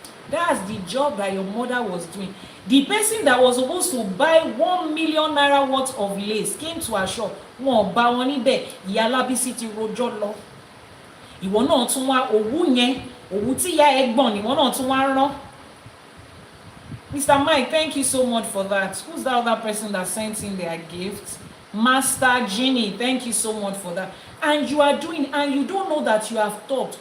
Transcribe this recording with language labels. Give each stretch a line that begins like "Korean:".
English: That's the job that your mother was doing. The person that was supposed to buy 1 million naira worth of lace came to her shop.
Yoruba: Wọ́n bá wọn níbẹ̀, ìyá Lábísí ti rojọ́ lọ. Ìwọ náà tún wá òwú yẹn, òwú tí ìyá ẹ gbọ̀n ìwọ náà tún wá rán.
English: Mr. Mike, thank you so much for that. Who's that other person that sent in their gift? Master Genie, thank you so much for that. And you are doing, and you don't know that you have talked.